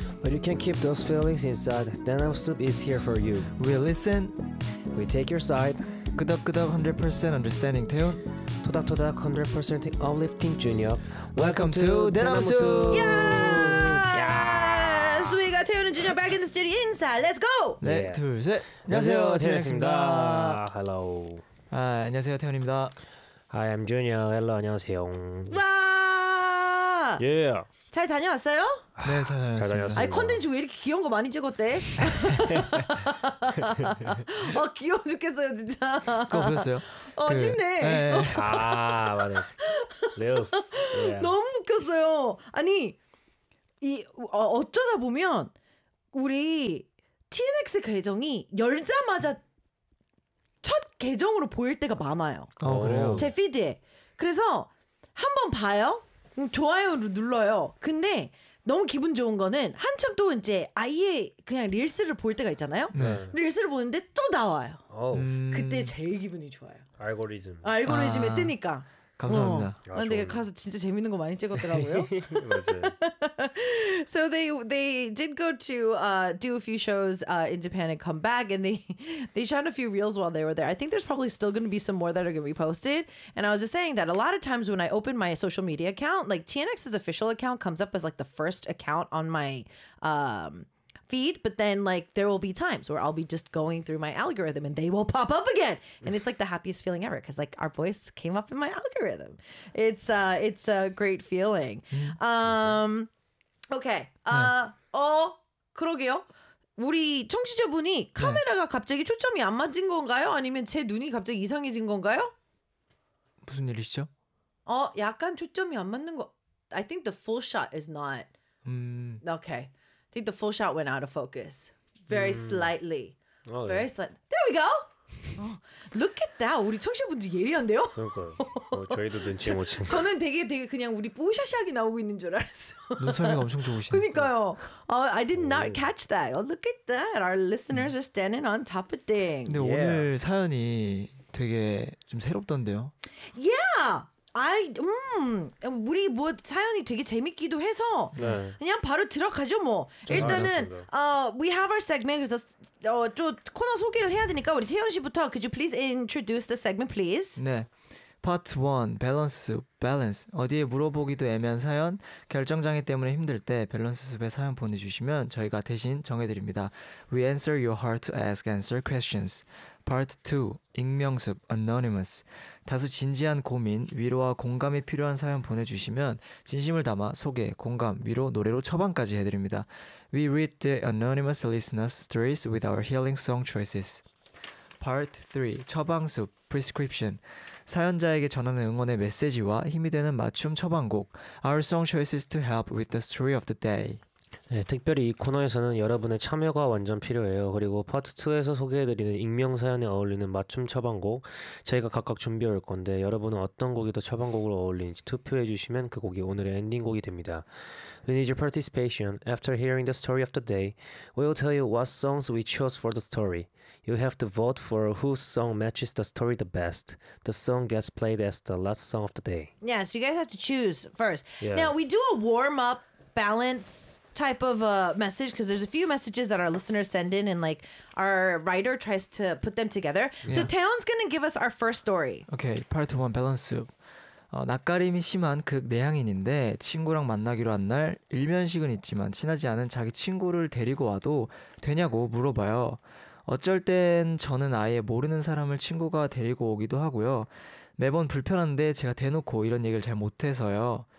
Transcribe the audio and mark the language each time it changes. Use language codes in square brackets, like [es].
[en] but you can keep those feelings inside, then Denim Soup is here for you. We listen, we take your side. [ko] 끄덕끄덕 [en] 100% understanding [ko] 태훈, 토닥토닥 [en] 100% uplifting [ko] 준혁. [en] Welcome to Denim Soup. Yes, we got 태훈 준혁 back in the studio inside. Let's go. [ko] 네, 둘, 셋. 안녕하세요, 태훈입니다. [en] Hello. [ko] 아, 안녕하세요, 태훈입니다. [en] I am Junior. Hello, [ko] 안녕하세요. 와! [en] Yeah. [ko] 잘 다녀왔어요? 네, 잘 다녀왔습니다. 아니, 콘텐츠 왜 이렇게 귀여운 거 많이 찍었대? 아, 귀여워 죽겠어요, 진짜. 그거 보셨어요? 어, 춥네. 네. 아, 맞아요. 레오스. Yeah. 너무 웃겼어요. 아니, 이 어쩌다 보면 우리 TNX 계정이 열자마자 첫 계정으로 보일 때가 많아요. 어, 그래요? 제 피드에. 그래서 한번 봐요. 좋아요를 눌러요. 근데 너무 기분 좋은 거는 한참 또 이제 아예 그냥 릴스를 볼 때가 있잖아요. 네. 릴스를 보는데 또 나와요. 그때 제일 기분이 좋아요. 알고리즘. 알고리즘에 아, 뜨니까. 감사합니다. 어. 아, 근데 좋은데. 가서 진짜 재밌는 거 많이 찍었더라고요. 맞아요. [en] So they did go to do a few shows in Japan and come back, and they shot a few reels while they were there. I think there's probably still going to be some more that are going to be posted. And I was just saying that a lot of times when I open my social media account, like TNX's official account comes up as like the first account on my feed, but then like there will be times where I'll be just going through my algorithm and they will pop up again, and it's like the happiest feeling ever because like our voice came up in my algorithm. It's a great feeling. Okay. [ko] 그러게요. 우리 청취자분이 카메라가 네. 갑자기 초점이 안 맞은 건가요? 아니면 제 눈이 갑자기 이상해진 건가요? 무슨 일이시죠? 어, 약간 초점이 안 맞는 거. [en] I think the full shot is not. Okay. I think the full shot went out of focus. Very slightly. Oh, very slightly. There we go! Look at that! [ko] 우리 청취자분들 예리한데요? 그러니까요. 어, 저희도 눈치 못 챙겨. 저는 되게 그냥 우리 뿌샤샤하게 나오고 있는 줄 알았어. 눈썰미가 엄청 좋으시네. 그러니까요. [en] I did not catch that. Oh, look at that! Our listeners are standing on top of things. [ko] 근데 yeah. 오늘 사연이 되게 좀 새롭던데요? [en] Yeah! [ko] 아이, 우리 뭐 사연이 되게 재밌기도 해서 네. 그냥 바로 들어가죠 뭐. 일단은 [en] we have our segment. [ko] 그래서 저 코너 소개를 해야 되니까 우리 태연 씨부터 [en] could you please introduce the segment please? 네. Part 1, Balance Soup, Balance. [ko] 어디에 물어보기도 애매한 사연, 결정장애 때문에 힘들 때 밸런스 숲에 사연 보내주시면 저희가 대신 정해드립니다. [en] We answer your hard to ask answer questions. Part 2, 익명숲, Anonymous. [ko] 다소 진지한 고민, 위로와 공감이 필요한 사연 보내주시면 진심을 담아 소개, 공감, 위로, 노래로 처방까지 해드립니다. [en] We read the anonymous listener's stories with our healing song choices. [ko] Part 3, 처방숲, Prescription. 사연자에게 전하는 응원의 메시지와 힘이 되는 맞춤 처방곡 [en] Our song choices to help with the story of the day. [ko] 네, 특별히 이 코너에서는 여러분의 참여가 완전 필요해요. 그리고 파트 2에서 소개해드리는 익명 사연에 어울리는 맞춤 처방곡 저희가 각각 준비해올 건데 여러분은 어떤 곡이 더 처방곡으로 어울리는지 투표해주시면 그 곡이 오늘의 엔딩곡이 됩니다. [en] We need your participation. After hearing the story of the day, we'll tell you what songs we chose for the story. You have to vote for whose song matches the story the best. The song gets played as the last song of the day. Yeah, so you guys have to choose first. Yeah. Now, we do a warm-up balance type of a message because there's a few messages that our listeners send in and like our writer tries to put them together. Yeah. So Taeyeon's gonna give us our first story. Okay, part one, balance soup. [ko] 낯가림이 심한 극내향인인데 친구랑 만나기로 한 날 일면식은 있지만 친하지 않은 자기 친구를 데리고 와도 되냐고 물어봐요. 어쩔 땐 저는 아예 모르는 사람을 친구가 데리고 오기도 하고요. 매번 불편한데 제가 대놓고 이런 얘기를 잘 못해서요.